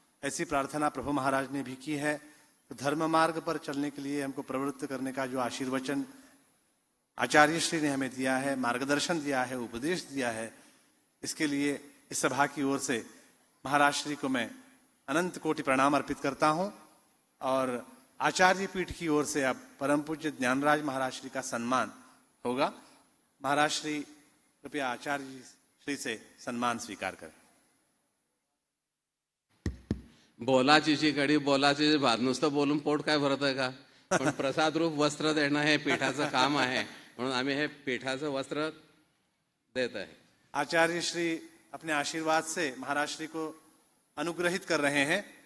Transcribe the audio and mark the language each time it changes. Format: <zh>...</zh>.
<hi>ऐसी प्रार्थना प्रभु महाराज ने भी की है। तो धर्म मार्ग पर चलने के लिए हमको प्रवृत्त करने का जो आशीर्वचन आचार्य श्री ने हमें दिया है, मार्गदर्शन दिया है, उपदेश दिया है, इसके लिए इस सभा की ओर से महाराज श्री को मैं अनंत कोटि प्रणाम अर्पित करता हूं। और आचार्य पीठ की ओर से अब परम पूज्य ज्ञानराज महाराज श्री का सम्मान होगा। महाराज श्री कृपया आचार्य श्री से सम्मान स्वीकार करें।</hi> <mr>बोलाची जी कडी, बोलाची जी भात, नुसतं बोलून पोट काय भरत आहे का? पण प्रसाद रूप वस्त्र देणं हे पीठाचं काम आहे, म्हणून आम्ही हे पीठाचं वस्त्र देत आहे।</mr> <hi>आचार्य श्री अपने आशीर्वाद से महाराज श्री को अनुग्रहित कर रहे हैं।</hi>